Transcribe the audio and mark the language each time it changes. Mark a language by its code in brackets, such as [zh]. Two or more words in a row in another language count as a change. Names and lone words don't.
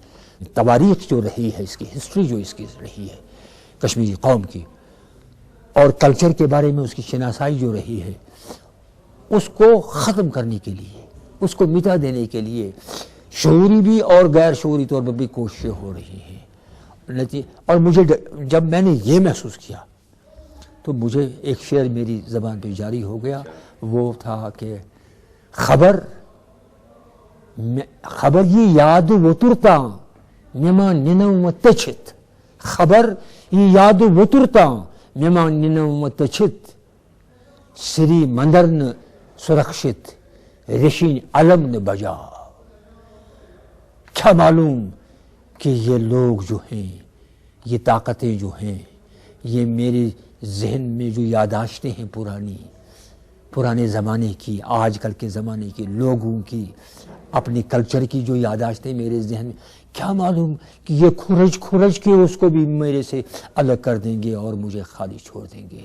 [ur] تواریخ جو رہی ہے، اس کی ہسٹری جو اس کی رہی ہے کشمیری قوم کی، اور کلچر کے بارے میں اس کی شناسائی جو رہی ہے، اس کو ختم کرنے کے لیے، اس کو مٹا دینے کے لیے شعوری بھی اور غیر شعوری طور پر بھی کوششیں ہو رہی ہیں. اور مجھے جب میں نے یہ محسوس کیا تو مجھے ایک شعر میری زبان پہ جاری ہو گیا. وہ تھا کہ [ks] خبر یہ یاد و ترتا مما ننو تچت، خبر یہ یاد و ترتا مما ننو تچت، سری مندرن سرخشت رشین علم نے بجا. [ur] کیا معلوم کہ یہ لوگ جو ہیں، یہ طاقتیں جو ہیں، یہ میرے ذہن میں جو یاداشتیں ہیں پرانے زمانے کی، آج کل کے زمانے کے لوگوں کی، اپنے کلچر کی جو یاداشتیں میرے ذہن میں، کیا معلوم کہ یہ کھرج کے اس کو بھی میرے سے الگ کر دیں گے اور مجھے خالی چھوڑ دیں گے.